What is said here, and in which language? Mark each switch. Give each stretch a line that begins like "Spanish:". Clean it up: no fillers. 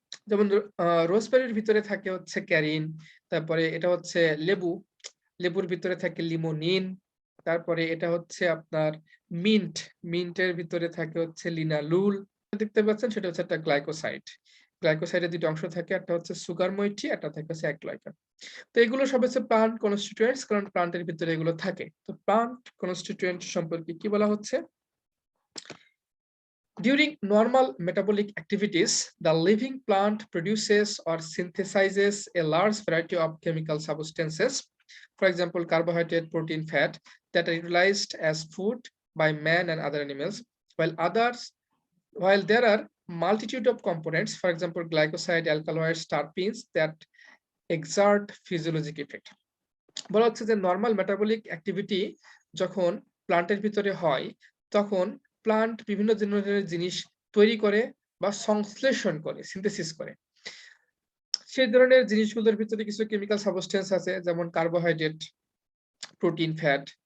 Bangla: যেমন রোজবেরির ভিতরে থাকে হচ্ছে ক্যারিন, তারপরে এটা হচ্ছে লেবুর ভিতরে থাকে লিমোনিন, তারপরে এটা হচ্ছে আপনার মিন্টের ভিতরে থাকে হচ্ছে লিনালুল। দেখতে পাচ্ছেন সেটা হচ্ছে একটা গ্লাইকোসাইড। গ্লাইকোসাইডের দুটো অংশ থাকে, একটা হচ্ছে সুগার মইটি, একটা থাকে হচ্ছে অ্যাক্লয়কান। তো এগুলো সব হচ্ছে প্লান্ট কনস্টিটুয়েন্টস, কারণ প্লান্টের ভিতরে এগুলো থাকে। তো প্লান্ট কনস্টিটুয়েন্ট সম্পর্কে কি বলা হচ্ছে?
English: During normal metabolic activities, the living plant produces or synthesizes a large variety of chemical substances, for example, carbohydrate, protein, fat, that are utilized as food by man and other animals, while there are multitude of components, for example, glycoside, alkaloids, terpenes, that exert physiologic effect.
Bangla: বলা হচ্ছে যে normal metabolic activity যখন প্লান্টের ভিতরে হয় তখন plant বিভিন্ন ধরনের জিনিস তৈরি করে বা সংশ্লেষণ করে, সিনথেসিস করে। সেই ধরনের জিনিসগুলোর ভিতরে কিছু কেমিক্যাল সাবস্টেন্স আছে, যেমন কার্বোহাইড্রেট, প্রোটিন, ফ্যাট।